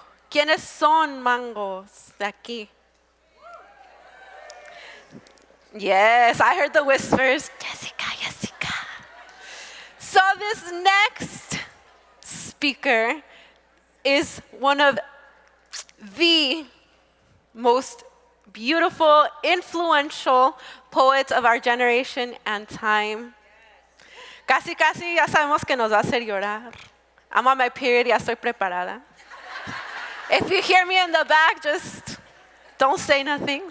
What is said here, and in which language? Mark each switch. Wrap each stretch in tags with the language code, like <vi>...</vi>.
<es>¿Quiénes son mangos de aquí?</es> <en>Yes, I heard the whispers. Jessica, Jessica. So this next speaker is one of the most beautiful, influential poets of our generation and time.</en> <es>Casi, casi ya sabemos que nos va a hacer llorar.</es> <en>I'm on my period,</en> <es>ya estoy preparada.</es> <en>If you hear me in the back, just don't say nothing.</en>